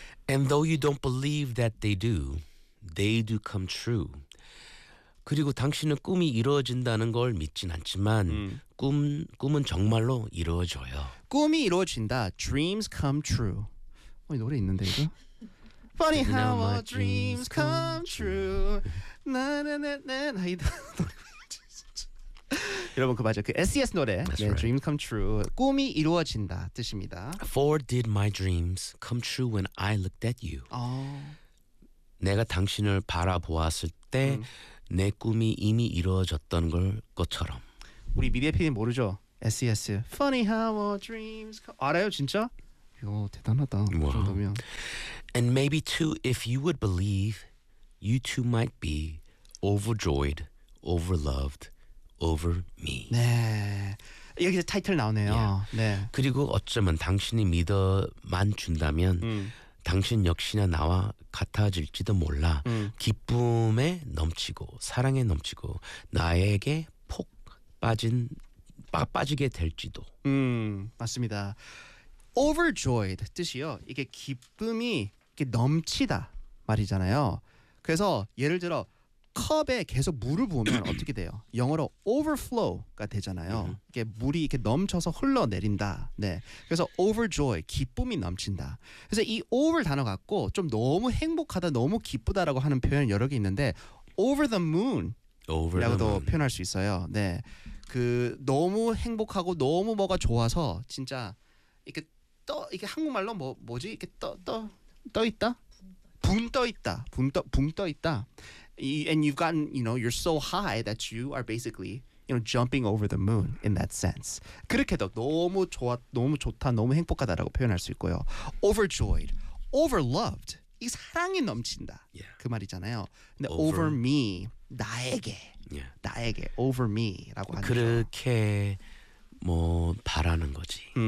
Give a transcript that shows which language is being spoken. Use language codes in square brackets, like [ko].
[en] And though you don't believe that they do come true. [ko] 그리고 당신은 꿈이 이루어진다는 걸 믿진 않지만 꿈은 정말로 이루어져요. 꿈이 이루어진다. [en] Dreams come true. [ko] 어이 노래 있는데 이거? [en] Funny how our dreams come true. [ko] 나나나나 이 여러분 그 맞아 그 SES 노래 [en] That's [ko] 네, [en] right. Dream Come True [ko] 꿈이 이루어진다 뜻입니다. [en] For did my dreams come true when I looked at you? [ko] 내가 당신을 바라보았을 때 내 꿈이 이미 이루어졌던 걸 것처럼. 우리 미디어 PD 모르죠? SES. [en] Funny how our dreams come... [ko] 알아요 진짜? 이거 대단하다. 와. 그 정도면. [en] And maybe too, if you would believe, you too might be overjoyed, overloved, over me. [ko] 네. 여기서 타이틀 나오네요. Yeah. 네. 그리고 어쩌면 당신이 믿어만 준다면 당신 역시나 나와 같아질지도 몰라. 기쁨에 넘치고 사랑에 넘치고 나에게 폭 빠진 빠지게 될지도. 맞습니다. Overjoyed 뜻이요. 이게 기쁨이 이렇게 넘치다 말이잖아요. 그래서 예를 들어 컵에 계속 물을 부으면 어떻게 돼요? 영어로 overflow가 되잖아요. 이게 물이 이렇게 넘쳐서 흘러내린다. 네. 그래서 overjoy, 기쁨이 넘친다. 그래서 이 over 단어 갖고 좀 너무 행복하다, 너무 기쁘다라고 하는 표현 여러 개 있는데 [en] over the moon [ko] 라고도 표현할 수 있어요. 네. 그 너무 행복하고 너무 뭐가 좋아서 진짜 이렇게 떠 이게 한국말로 뭐지? 이렇게 떠 있다. 붕떠 있다. [en] And you've gotten, you know, you're so high that you are basically, you know, jumping over the moon in that sense. [ko] 그렇게도 너무 좋아, 너무 좋다, 너무 행복하다라고 표현할 수 있고요. [en] Overjoyed, overloved. [ko] 이 사랑이 넘친다. [en] Yeah. [ko] 그 말이잖아요. 근데 [en] over me, [ko] 나에게. [en] Yeah. [ko] 나에게 [en] over me [ko] 라고 하죠. 그렇게 뭐 바라는 거지.